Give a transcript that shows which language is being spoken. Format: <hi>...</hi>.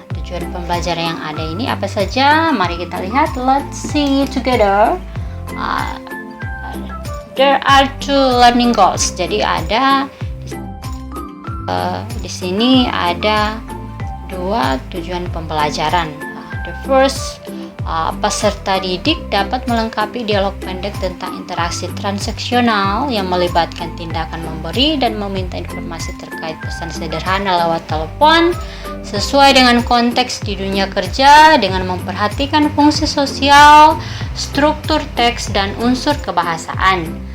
<id>Tujuan pembelajaran yang ada ini apa saja? Mari kita lihat.</id> <en>Let's see together. There are two learning goals.</en> <id>Jadi ada di sini ada dua tujuan pembelajaran.</id> <en>The first,</en> <id>peserta didik dapat melengkapi dialog pendek tentang interaksi transaksional yang melibatkan tindakan memberi dan meminta informasi terkait pesan sederhana lewat telepon sesuai dengan konteks di dunia kerja dengan memperhatikan fungsi sosial, struktur teks, dan unsur kebahasaan.</id>